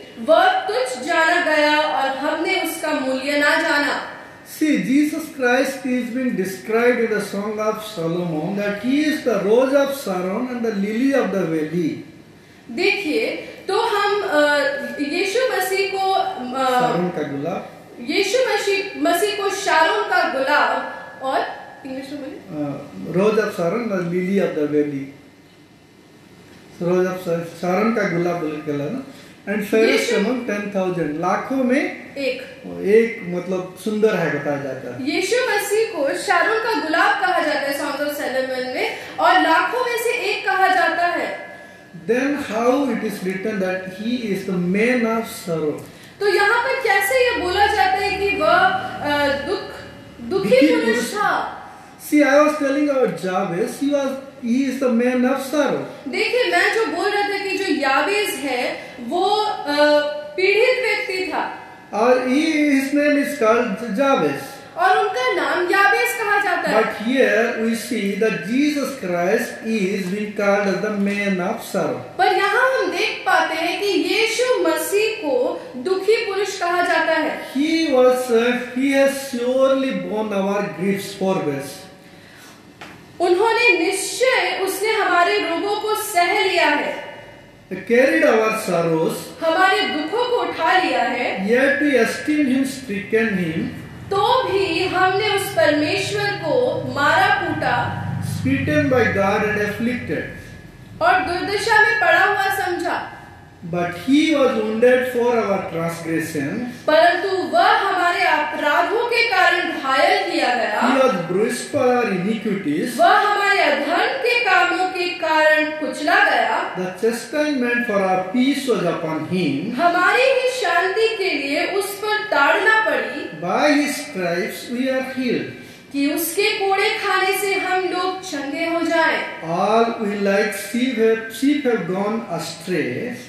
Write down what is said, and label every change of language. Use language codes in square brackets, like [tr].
[hi] वह तुच्छ जाना गया और हमने उसका मूल्य ना जाना। [en] See, Jesus Christ is being described in the Song of Solomon that he is the rose of Sharon and the lily of the valley. [hi] देखिए, तो हम यीशु मसीह को शारोन का गुलाब, यीशु मसीह को शारोन का गुलाब और इंग्लिश में बोलिए [en] rose of Sharon the lily of the valley, rose of Sharon [hi] का गुलाब बोल के ना। [en] and fairest among [hi] 10,000, लाखों में एक मतलब सुंदर है बताया जाता है। यीशु मसीह को शारोन का गुलाब कहा जाता है सॉन्ग ऑफ सॉलोमन में, और लाखों में से एक कहा जाता है। [en] Then how it is written that he is the man of sorrow? [hi] तो यहाँ पर कैसे ये बोला जाता है कि वह दुखी पुरुष था? [en] See, I was telling about Jabez, he is the man of sorrow. [hi] देखिए, मैं जो बोल रहा था कि जो याबेज है वो पीड़ित व्यक्ति था, और [en] his name is called Jabez. [hi] और उनका नाम याबेज कहा जाता है। [en] But here we see that Jesus Christ is being called as the man of sorrow. [hi] पर यहाँ हम देख पाते हैं कि यीशु मसीह को दुखी पुरुष कहा जाता है। [en] He has surely borne our griefs for us. [hi] उन्होंने निश्चय उसने हमारे रोगों को सह लिया है, [en] Carried our sorrows, [hi] हमारे दुखों को उठा लिया है। [en] Yet we esteem him, stricken him, [hi] तो भी हमने उस परमेश्वर को मारा कूटा, [en] smitten by God and afflicted. [hi] और दुर्दशा में पड़ा हुआ समझा। [en] But he was wounded for our transgression. [hi] परंतु वह हमारे अपराधों के कारण घायल किया गया। [en] He was bruised for our iniquities. [hi] वह हमारे अधर्म के कामों के कारण कुचला गया। [en] The chastisement for our peace was upon him. [hi] हमारी ही शांति के लिए उस पर ताड़ना पड़ी। [en] By his stripes we are healed. [hi] कि उसके कोड़े खाने से हम लोग चंगे हो जाएं। [en] All we like sheep have gone astray.